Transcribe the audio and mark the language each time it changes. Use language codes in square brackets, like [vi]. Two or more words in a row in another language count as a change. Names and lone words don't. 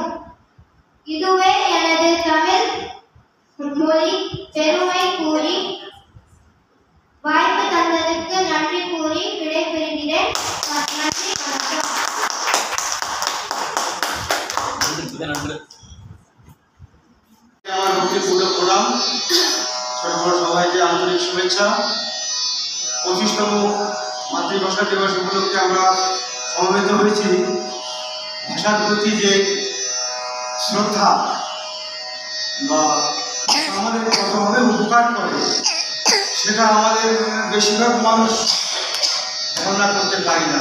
[ta] இதுவே எனது தமிழ் மொழி பெருமை கூறி வாய்ப்பு தந்ததுக்கு நன்றி கூறி விடைபெறுகிறேன். நன்றி, வணக்கம். [bn] সবাইকে আন্তরিক শুভেচ্ছা। 25তম মাতৃভাষা দিবস উপলক্ষে আমরা সমবেত হয়েছি। ভাষার প্রতি যে শ্রদ্ধা বা আমাদের কতভাবে উপকার করে সেটা আমাদের বেশিরভাগ মানুষ ধারণা করতে পারি না।